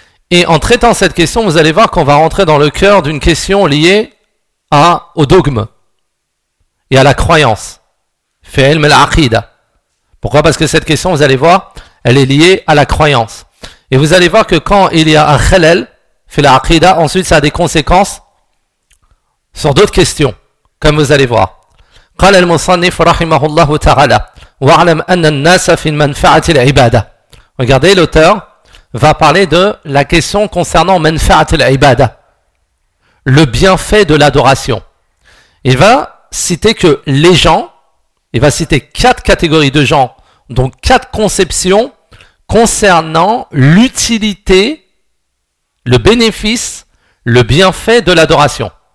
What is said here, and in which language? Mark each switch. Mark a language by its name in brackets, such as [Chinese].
[French] Et en traitant cette question, vous allez voir qu'on va rentrer dans le cœur d'une question liée au dogme et à la croyance. [Arabic] Fi'ilm al-aqida. [French] Pourquoi ? Parce que cette question, vous allez voir, elle est liée à la croyance. Et vous allez voir que quand il y a un [Arabic] khalal fi al-aqida, [French] ensuite ça a des conséquences sur d'autres questions, comme vous allez voir. [Arabic] قال المصنف رحمه الله تعالى واعلم أن الناس في منفعة العبادة. [French] Regardez, l'auteur va parler de la question concernant [Arabic] manfa'at al-ibada, [French] le bienfait de l'adoration. Il va citer que les gens, il va citer quatre catégories de gens, donc quatre conceptions concernant l'utilité, le bénéfice, le bienfait de l'adoration.